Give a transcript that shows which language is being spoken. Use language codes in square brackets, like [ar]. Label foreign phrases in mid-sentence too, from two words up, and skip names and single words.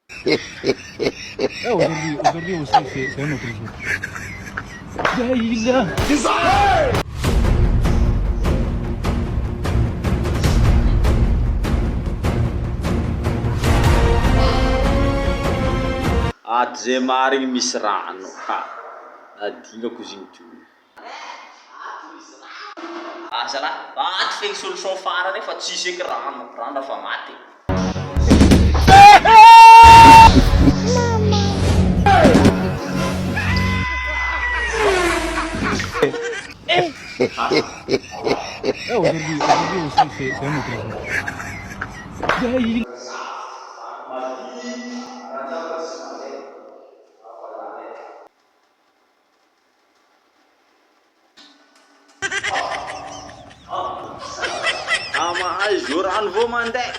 [fr] aujourd'hui aussi, c'est un autre jour. Daïla. [mg] Ato zay marigny misy rano. Ha, nadingako izy igny teo. Azalahy, ato fegny solution farany fa tsisy eky rano. Rano fa maty. [fr] Aujourd'hui aussi, c'est un autre jour. Daïla. [mg] Mahazo rano vao mandeha.